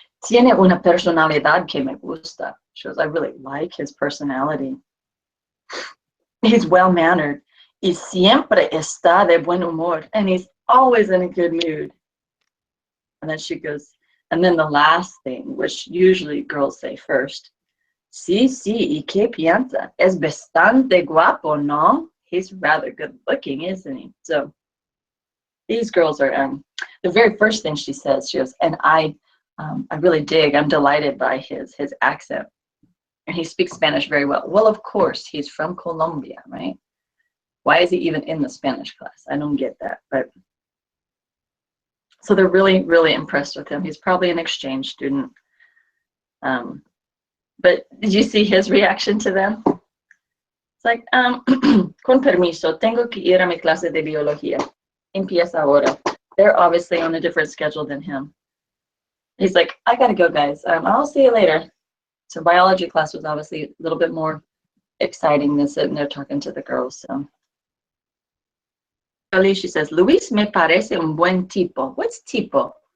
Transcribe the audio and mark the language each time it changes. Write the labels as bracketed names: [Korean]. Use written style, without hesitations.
[Spanish] Tiene una personalidad que me gusta. [English] She goes, I really like his personality. He's well-mannered. [Spanish] Y siempre está de buen humor. [English] And he's always in a good mood. And then she goes, and then the last thing, which usually girls say first, [Spanish] sí, y qué piensa? Es bastante guapo, no? [English] He's rather good looking, isn't he? So these girls are, the very first thing she says, she goes, and I really dig, I'm delighted by his accent. And he speaks Spanish very well. Well, of course, he's from Colombia, right? Why is he even in the Spanish class? I don't get that. But so they're really, really impressed with him. He's probably an exchange student. But did you see his reaction to them? It's like, [Spanish] con permiso, tengo que ir a mi clase de biología. Empieza ahora. [English] They're obviously on a different schedule than him. He's like, I gotta go, guys. I'll see you later. So biology class was obviously a little bit more exciting than sitting there talking to the girls. So she says, [Spanish] Luis me parece un buen tipo. [English] What's tipo?